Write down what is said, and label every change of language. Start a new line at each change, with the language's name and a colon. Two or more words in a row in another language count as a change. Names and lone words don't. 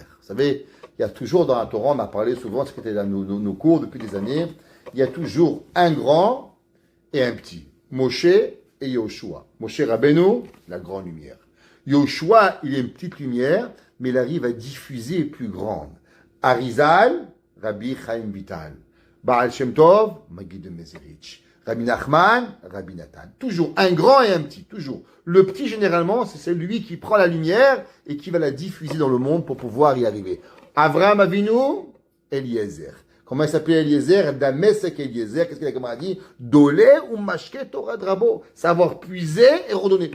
French: Vous savez, il y a toujours dans la Torah, on a parlé souvent, ce qui était dans nos cours depuis des années, il y a toujours un grand et un petit. Moshe et Yoshua. Moshe Rabbeinu, la grande lumière. Yoshua, il est une petite lumière, mais il arrive à diffuser plus grande. Arizal, Rabbi Chaim Vital. Baal Shem Tov, Maggid de Mezerich. Rabbi Nachman, Rabbi Nathan. Toujours un grand et un petit, toujours. Le petit, généralement, c'est celui qui prend la lumière et qui va la diffuser dans le monde pour pouvoir y arriver. Avraham Avinu, Eliezer. Comment il s'appelait Eliezer? Damesek Eliezer. Qu'est-ce qu'il a dit?
Hebrew: דולה ומשקה תורה דרבו.
French: Savoir puiser et redonner.